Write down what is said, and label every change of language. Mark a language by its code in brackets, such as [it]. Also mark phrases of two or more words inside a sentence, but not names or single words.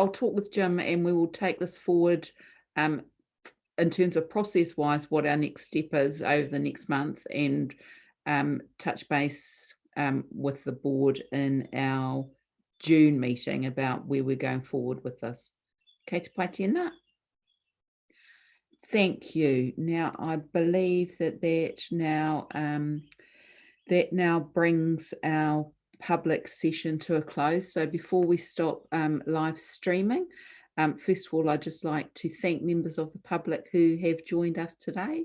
[en] I'll talk with Jim and we will take this forward in terms of process-wise, what our next step is over the next month, and touch base with the board in our June meeting about where we're going forward with this. [mi] Kei te pai tēnā. [en] Thank you. Now, I believe that now brings our public session to a close. So before we stop live streaming, first of all, I'd just like to thank members of the public who have joined us today.